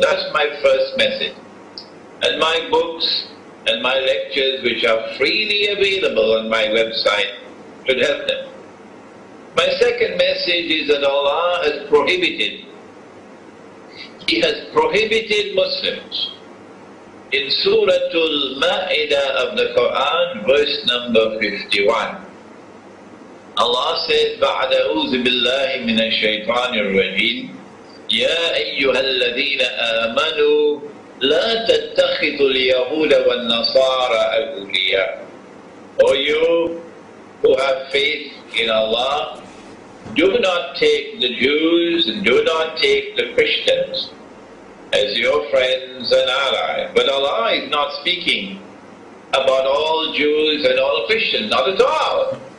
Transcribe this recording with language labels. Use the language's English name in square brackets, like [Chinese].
[English] That's my first message. And my books and my lectures, which are freely available on my website, should help them. My second message is that Allah has prohibited, He has prohibited Muslims. In Surah Al-Ma'idah of the Quran, verse number 51, Allah says, [Arabic] بَعْدَ أَعُوذُ بِاللَّهِ مِنَ الشَّيْطَانِ الرَّجِيمِ يَا أَيُّهَا الَّذِينَ آمَنُوا لَا تَتَّخِذُوا الْيَهُودَ وَالنَّصَارَى أَوْلِيَاءَ. [English] O you who have faith in Allah, do not take the Jews and do not take the Christians as your friends and allies. But Allah is not speaking about all Jews and all Christians, not at all.